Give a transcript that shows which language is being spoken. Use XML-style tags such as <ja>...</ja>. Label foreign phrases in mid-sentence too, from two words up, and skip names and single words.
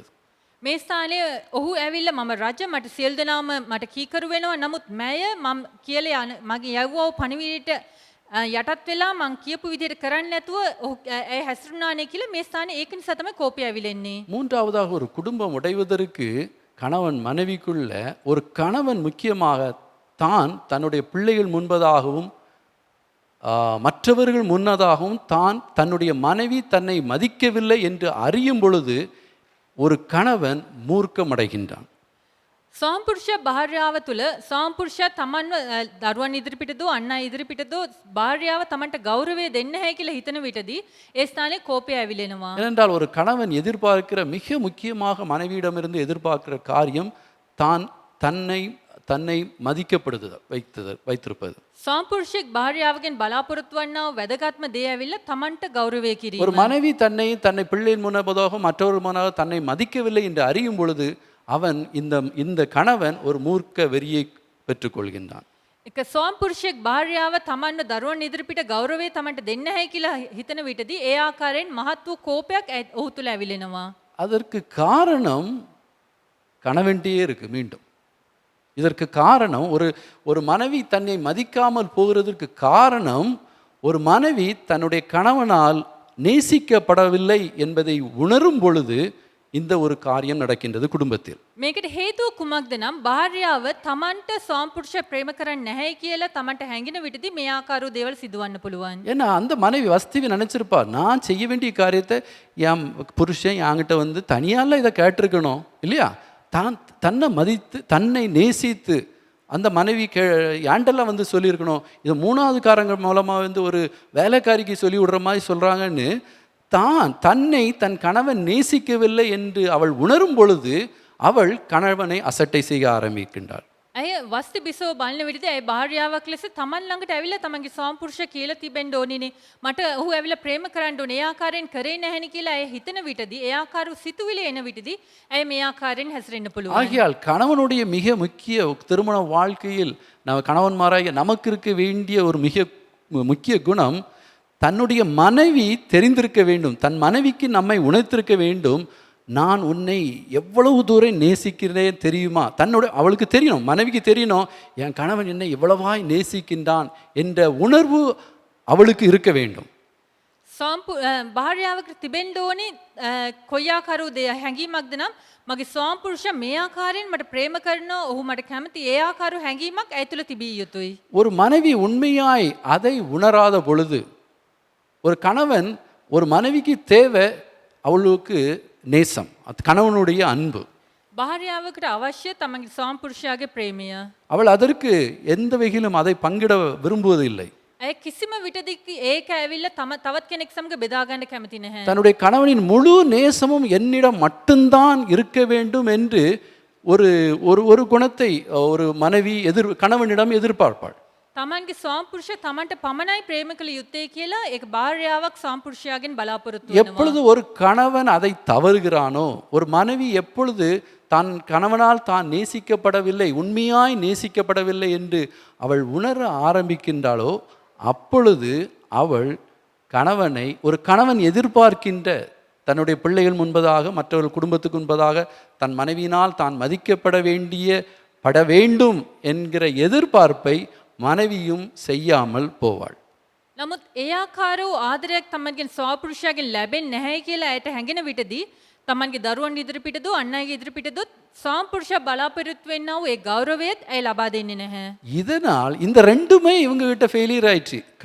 <si>මේ ස්ථානයේ ඔහු ඇවිල්ලා මම රජ, මට සියලු දෙනාම මට කීකරු වෙනවා, නමුත් මෑය මම කියලා මගේ යවුවව පණිවිඩයට යටත් වෙලා මං කියපු විදිහට කරන්නේ නැතුව ඒ හැසිරුණානේ කියලා මේ ස්ථානයේ ඒක නිසා තමයි කෝපය ඇවිලෙන්නේ.</si> <ta>மூன்றாவதாக ஒரு குடும்பம் உடைவதற்கு கணவன் மனைவிக்குள்ள ஒரு கணவன் முக்கியமாக தான் தன்னுடைய பிள்ளைகள் முன்பதாகவும் மற்றவர்கள் முன்னதாகவும் தான் தன்னுடைய மனைவி தன்னை மதிக்கவில்லை என்று அறியும் பொழுது ஒரு கணவன் மூர்க்கமடைகின்றான்.</ta> <si>සාම්පුරුෂ භාර්යාව තුළ සාම්පුරුෂයා තමන්ව දරුවන් ඉදිරිපිටදෝ අන් අය ඉදිරිපිටදෝ භාර්යාව තමන්ට ගෞරවය දෙන්න නැහැ කියලා හිතන විටදී ඒ ස්ථානයේ කෝපය ඇවිලෙනවා.</si> <ta>ஏனென்றால் ஒரு கணவன் எதிர்பார்க்கிற மிக முக்கியமாக மனைவியிடமிருந்து எதிர்பார்க்கிற காரியம் தான் தன்னை வைத்திருப்பது.</ta> <si>සාම්පුරුෂයෙක් භාර්යාවගෙන් බලාපොරොත්තු වන්නා වැදගත්ම දේ ඇවිල්ලා තමන්ට ගෞරවය කිරීම.</si> <ta>ஒரு மனைவி தன்னை பிள்ளையின் முன்னதாக மற்றவர்கள் முன்னாக தன்னை மதிக்கவில்லை என்று அறியும் பொழுது அவன் இந்த கணவன் ஒரு மூர்க்க வெறியை பெற்றுக்கொள்கின்றான்.</ta> <si>එක සාම්පුරුෂයෙක් භාර්යාව තමන්ව දරුවන් ඉදිරිපිට ගෞරවය තමන්ට දෙන්න නැහැ කියලා හිතන විටදී ඒ ආකාරයෙන් මහත් වූ කෝපයක් ඔහු තුළ ඇවිලෙනවා.</si> <ta>அதற்கு காரணம் கணவன்கிட்டயே இருக்கு. மீண்டும் இதற்கு காரணம் ஒரு மனைவி தன்னை மதிக்காமல் போகிறதுக்கு காரணம் ஒரு மனைவி தன்னுடைய கணவனால் நேசிக்கப்படவில்லை என்பதை உணரும் பொழுது இந்த ஒரு காரியம் நடக்கின்றது குடும்பத்தில்.</ta> <si>මේකට හේතුව කුමක්ද නම් භාර්යාව තමන්ට ස්වාමිපුරුෂ ප්‍රේම කරන්නේ නැහැ කියලා තමන්ට හැඟෙන විටදී මේ ආකාරව දේවල් සිදුවන්න පුළුවන්.</si> <ta>ஏன்னா அந்த மனைவி வஸ்திவி நினைச்சிருப்பா, நான் செய்ய வேண்டிய காரியத்தை என் புருஷன் என்கிட்ட வந்து தனியால இதை கேட்டிருக்கணும் இல்லையா? தான் தன்னை மதித்து தன்னை நேசித்து அந்த மனைவி ஏண்டெல்லாம் வந்து சொல்லியிருக்கணும். இது மூணாவது காரங்க மூலமாக வந்து ஒரு வேலைக்காரிக்கு சொல்லி விடுற மாதிரி சொல்கிறாங்கன்னு தன்னை தன் கணவன் நேசிக்கவில்லை என்று அவள் உணரும் பொழுது அவள் கணவனை அசட்டை செய்ய ஆரம்பிக்கின்றாள்.</ta> <si>ඇය වස්ති බිසව බලන විදිහට ඇය භාර්යාවක් ලෙස තමන් ළඟට ඇවිල්ලා තමන්ගේ ස්වාමිපුරුෂ කියලා තිබෙන්න ඕනිනේ. මට ඔහු ඇවිල්ලා ප්‍රේම කරන්න ඕනේ. ඒ ආකාරයෙන් කරේ නැහෙනි කියලා ඇය හිතන විටදී ඒ ආකාරව සිතුවිලි එන විටදී ඇය මේ ආකාරයෙන් හැසිරෙන්න පුළුවන්.</si> <ta>ஆகையால் கணவனுடைய மிக முக்கிய திருமண வாழ்க்கையில் நம்ம கணவன்மாராக நமக்கு இருக்க வேண்டிய ஒரு மிக முக்கிய குணம், தன்னுடைய மனைவி தெரிந்திருக்க வேண்டும், தன் மனைவிக்கு நம்மை உணர்த்திருக்க வேண்டும். நான் உன்னை எவ்வளவு தூரம் நேசிக்கிறேன் தெரியுமா? அவளுக்கு தெரியணும், மனைவிக்கு தெரியணும், என் கணவன் என்னை எவ்வளவாய் நேசிக்கின்றான் என்ற உணர்வு அவளுக்கு இருக்க வேண்டும்.</ta> <si>භාර්යාවකට තිබෙන්න ඕනේ කොයි ආකාරව හැඟීමක්ද නම් මගේ ස්වාමිපුරුෂයා මේ ආකාරයෙන් මට ප්‍රේම කරනවා, ඔහු මට කැමති, ඒ ආකාරව හැඟීමක් ඇය තුළ තිබිය යුතුයි.</si> <ta>ஒரு மனைவி உண்மையாய் அதை உணராத பொழுது, ஒரு கணவன் ஒரு மனைவிக்கு தேவை அவளுக்கு நேசம், அது கணவனுடைய அன்பு.</ta> <si>භාර්යාවකට අවශ්‍ය තමන්ගේ ස්වාමිපුරුෂයාගේ ප්‍රේමය.</si> <ta>அவள் அதற்கு எந்த வகையிலும் அதை பங்கிட விரும்புவதில்லை.</ta> <si>ඇය කිසිම විටදී ඒක ඇවිල්ලා තවත් කෙනෙක් සමග බෙදා ගන්න කැමති නැහැ.</si> <ta>தன்னுடைய கணவனின் முழு நேசமும் என்னிடம் மட்டும்தான் இருக்க வேண்டும் என்று ஒரு ஒரு குணத்தை ஒரு மனைவி கணவனிடம் எதிர்பார்ப்பாள்.</ta> <si>තමන්ගේ ස්වාමිපුරුෂයා තමන්ට පමණයි ප්‍රේම කළ යුත්තේ කියලා ඒක භාර්යාවක් ස්වාමිපුරුෂයාගෙන් බලාපොරොත්තු වෙනවා.</si> <ta>எப்பொழுது ஒரு கணவன் அதை தவறுகிறானோ, ஒரு மனைவி எப்பொழுது தன் கணவனால் தான் நேசிக்கப்படவில்லை, உண்மையாய் நேசிக்கப்படவில்லை என்று அவள் உணர ஆரம்பிக்கின்றாளோ, அப்பொழுது அவள் கணவனை ஒரு கணவன் எதிர்பார்க்கின்ற தன்னுடைய பிள்ளைகள் முன்பதாக, மற்றவர்கள் குடும்பத்துக்கு முன்பதாக தன் மனைவியினால் தான் மதிக்கப்பட வேண்டும் என்கிற எதிர்பார்ப்பை மனைவியும் செய்யாமல் போவாள்.</ta> <si>නමුත් ඒ ආකාරව ආදරයක් තමන්ගෙන් ස්වාමිපුරුෂයාගෙන් ලැබෙන්නේ නැහැ කියලා ඇයට හැඟෙන විටදී තමන්ගේ දරුවන් ඉදිරිපිටදෝ අන් අයගේ ඉදිරිපිටදෝ ස්වාමිපුරුෂයා බලාපොරොත්තු වෙන්නා වූ ඒ ගෞරවයත් ඇය ලබා දෙන්නේ නැහැ.</si> <ta>இதனால் இந்த ரெண்டுமே இவங்க கிட்ட ஃபெயிலியர் ஆயிடுச்சு.</ta>